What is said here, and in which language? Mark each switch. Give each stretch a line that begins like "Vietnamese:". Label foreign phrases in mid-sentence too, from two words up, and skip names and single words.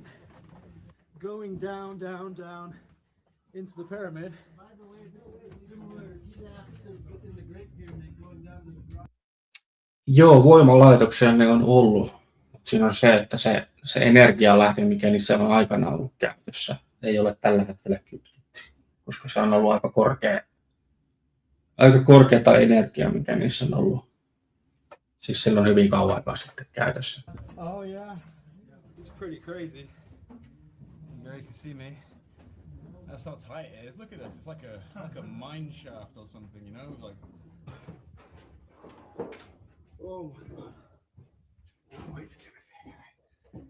English: Going down, down, down into the pyramid. By the way, similar in the Great Pyramid going down to the
Finnish: Joo, voimalaitoksia ne on ollut. Siinä on se, että se energialähde, mikä niissä on aikanaan ollut käytössä, ei ole tällä hetkellä kytketty, koska se on ollut aika korkeata energiaa, mikä niissä on ollut. Siis silloin hyvin kauan aikaa sitten käytössä.
English: Oh yeah, it's pretty crazy. There you can see me. That's how tight it is. Look at this. It's like a mine shaft or something, you know, like. Oh my god. I'm waiting for Timothy.